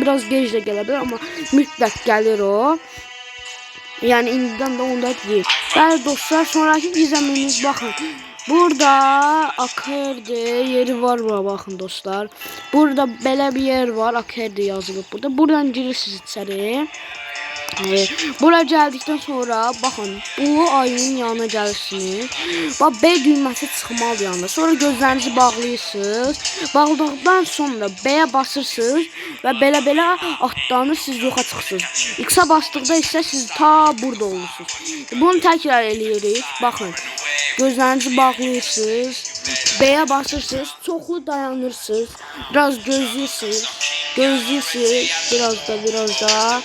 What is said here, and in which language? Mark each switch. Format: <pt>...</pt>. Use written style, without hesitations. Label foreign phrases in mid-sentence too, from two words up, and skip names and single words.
<az>Biraz gec də gələ bilər amma mütləq gəlir o. Yəni indidən də onda deyil. Bəli dostlar, sonraki gizemimiz bakın. Burada Akerde yeri var bura bakın dostlar. Burada belə bir yer var. Akerde yazılıb burada. Buradan girirsiniz içəri.</az> <tr>Buraya geldikten sonra bakın bu ayının yanına gelirsiniz.</tr> <az>Bak B düğməsi çıxmalı yanında. Sonra gözlərinizi bağlayırsınız.</az> <tr>Bağladıktan sonra</tr> <az>B'ye basırsınız ve belə atlanır, siz yoxa çıxırsınız. X'e bastıqda isə siz ta burada olursunuz. Bunu təkrar eləyirik. Bakın. Gözlərinizi bağlayırsınız. B'ye basırsınız. Çoxlu dayanırsınız. Biraz gözləyirsiniz. Biraz da.</az>